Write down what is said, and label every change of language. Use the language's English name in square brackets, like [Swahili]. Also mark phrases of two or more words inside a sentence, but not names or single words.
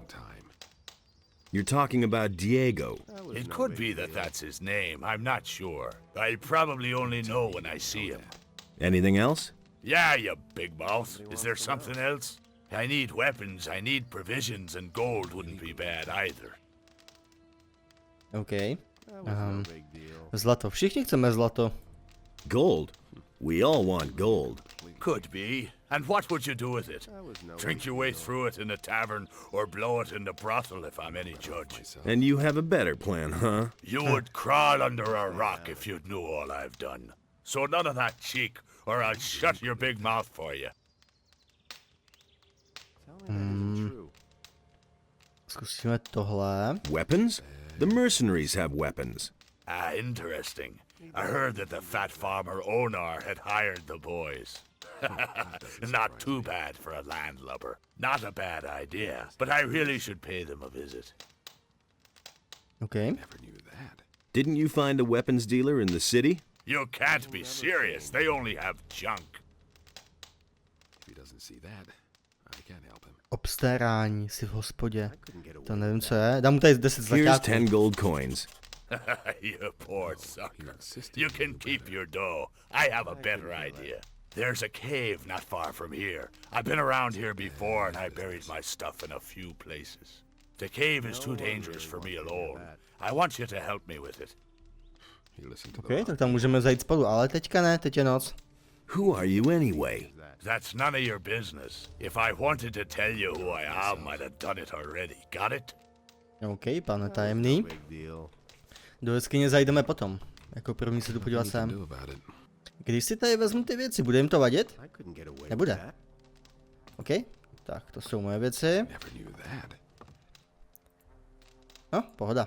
[English] You're talking about Diego. It could be that that's his name. I'm not sure. I probably only know when I see him. Anything else? Yeah, you big mouth. Is there something else? I need weapons, I need provisions, and gold wouldn't be bad either. [Czech] OK. Zlato. Všichni chceme zlato. [English] Gold? We all want gold. Could be. And what would you do with it? Drink your way through it in a tavern, or blow it in the brothel if I'm any judge. And you have a better plan, huh? You would crawl under a rock if you knew all I've done. So none of that cheek, or I'll shut your big mouth for you. [Czech] Zkusíme tohle. [English] Weapons? The mercenaries have weapons. Ah, interesting. I heard that the fat farmer Onar had hired the boys. Not too bad for a landlubber. Not a bad idea, but I really should pay them a visit. OK. Didn't you find a weapons dealer in the city? You can't be serious. They only have junk. [Czech] Obstarání si v hospodě. To nevím, co je. Dám mu tady 10 [English] Here's [Czech] zlatáků. [English] 10 gold coins. You poor sucker. You can keep your dough. I have a better idea. There's a cave not far from here. I've been around here before and I buried my stuff in a few places. The cave is too dangerous for me alone. I want you to help me with it. [Czech] OK, tak tam můžeme zajít spolu, ale teďka ne, teď je noc. [English] Who are you anyway? That's none of your business. If I wanted to tell you who I am, I'd have done it already. Got it? [Czech] OK, pane tajemný. Do jeskyně zajdeme potom. Jako první se jdu podívat sem. Když si tady vezmu ty věci, bude jim to vadit? Nebude. OK, tak to jsou moje věci. No, pohoda.